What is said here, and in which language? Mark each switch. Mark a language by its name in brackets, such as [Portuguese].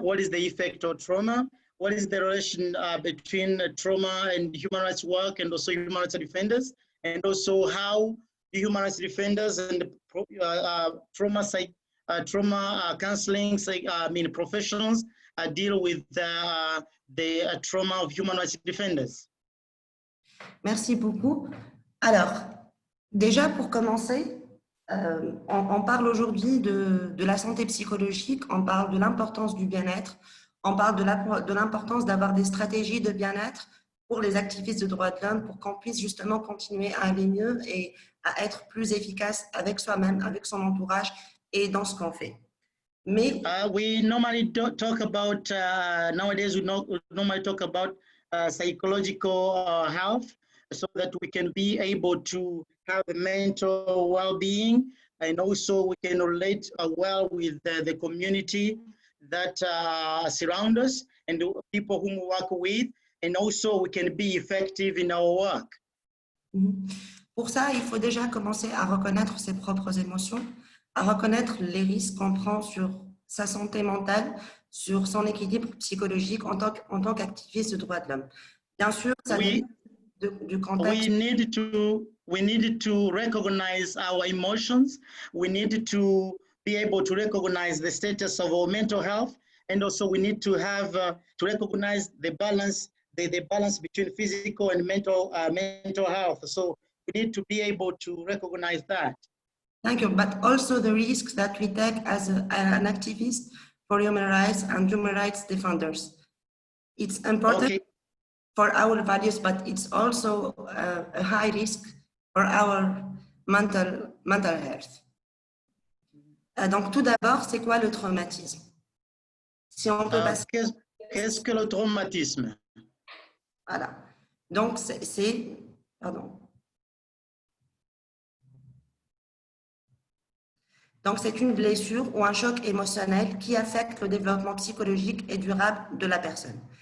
[English] What is the effect of trauma? What is the relation between trauma and human rights work and also human rights defenders? And also how the human rights defenders and trauma counseling, professionals deal with the trauma of human rights defenders. [French] Merci beaucoup. Alors, déjà pour commencer, on parle aujourd'hui de la santé psychologique, on parle de l'importance du bien-être, on parle de l'importance d'avoir des stratégies de bien-être pour les activistes de droits de l'homme pour qu'on puisse justement continuer à aller mieux et à être plus efficace avec soi-même, avec son entourage et dans ce qu'on fait. Mais [English] we normally don't talk about, nowadays we normally talk about psychological health so that we can be able to have a mental well-being, and also we can relate well with the community that surround us and the people whom we work with, and also we can be effective in our work. [French] Pour ça, il faut déjà commencer à reconnaître ses propres émotions, à reconnaître les risques qu'on prend sur sa santé mentale, sur son équilibre psychologique en tant qu'activiste de droits de l'homme. Bien sûr, ça dépend du contexte. [English] We need to recognize our emotions. We need to be able to recognize the status of our mental health, and also we need to have to recognize the balance, the balance between physical and mental health. So we need to be able to recognize that. Thank you. But also the risks that we take as an activist for human rights and human rights defenders. It's important for our values, but it's also a high risk for our mental health. [French] Donc tout d'abord, c'est quoi le traumatisme? Si on peut passer... Qu'est-ce que le traumatisme? Voilà. Donc c'est pardon. Donc, c'est une blessure ou un choc émotionnel qui affecte le développement psychologique et durable de la personne.